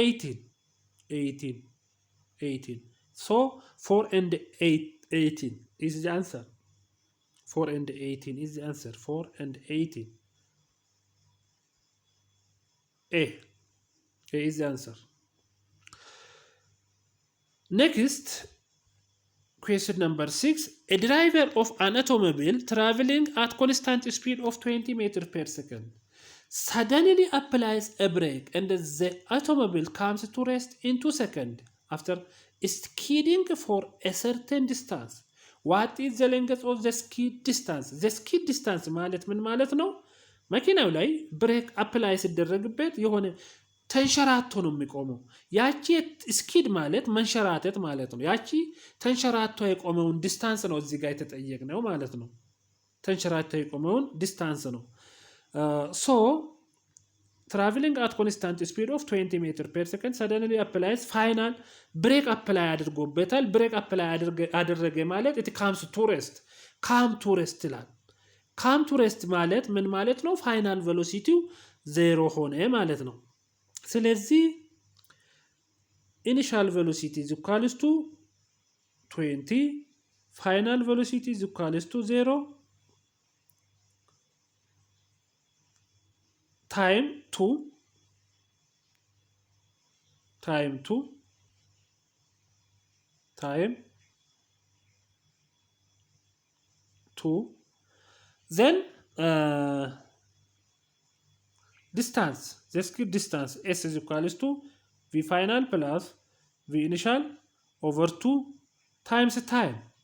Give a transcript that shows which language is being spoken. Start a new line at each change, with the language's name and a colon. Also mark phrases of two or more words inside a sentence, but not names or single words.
English: 18 so 4 and 18 is the answer 4 and 18 is the answer 4 and 18 A is the answer next question number 6 a driver of an automobile traveling at constant speed of 20 meters per second suddenly applies a brake and the automobile comes to rest in 2 seconds after skidding for a certain distance what is the length of the skid distance
Amharic: ማለት ምን ማለት ነው መኪናው ላይ
English: brake apply
Amharic: ሲደረግበት የሆነ ተንሸራቶ ነው የሚቆመው ያቺ ስኪድ ማለት መንሸራተት ማለት ነው ያቺ ተንሸራቶ የቆመውን ዲስታንስ ነው እዚህ ጋር የተጠየቅነው ማለት ነው ተንሸራቶ የቆመውን ዲስታንስ
English: ነው so traveling at constant speed of 20 meters per second suddenly applies final brake apply አድርጎበታል brake apply
Amharic: አደረገ ማለት
English: it comes to rest ይላል come to rest
Amharic: ማለት ምን ማለት ነው
English: final velocity 0
Amharic: ሆነ ማለት ነው ስለዚህ
English: initial velocity is equals to 20 final velocity is equals to 0 time 2 then distance the skid distance s is equals to v final plus v initial over 2 times time